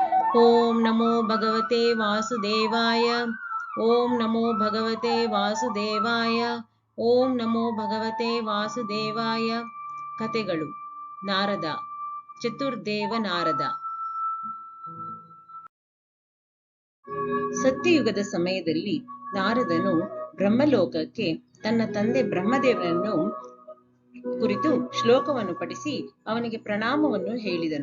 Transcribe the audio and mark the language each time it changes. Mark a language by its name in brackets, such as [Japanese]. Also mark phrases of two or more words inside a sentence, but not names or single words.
[Sanskrit] ಓಂ ನಮೋ ಭಗವತೆ ವಾಸುದೇವಾಯ. ಓಂ ನಮೋ ಭಗವತೆ ವಾಸುದೇವಾಯ. ಓಂ ನಮೋ ಭಗವತೆ ವಾಸುದೇವಾಯ. [Kannada] ಕಥೆಗಳು. ನಾರದ, ಚತುರ್ದೇವ ನಾರದ. ಸತ್ಯಯುಗದ ಸಮಯದಲ್ಲಿ ನಾರದನು ಬ್ರಹ್ಮಲೋಕಕ್ಕೆ ತನ್ನ ತಂದೆ ಬ್ರಹ್ಮದೇವನನ್ನು ಕುರಿತು ಶ್ಲೋಕವನ್ನು ಪಠಿಸಿ ಅವನಿಗೆ ಪ್ರಣಾಮವನ್ನು ಹೇಳಿದನು.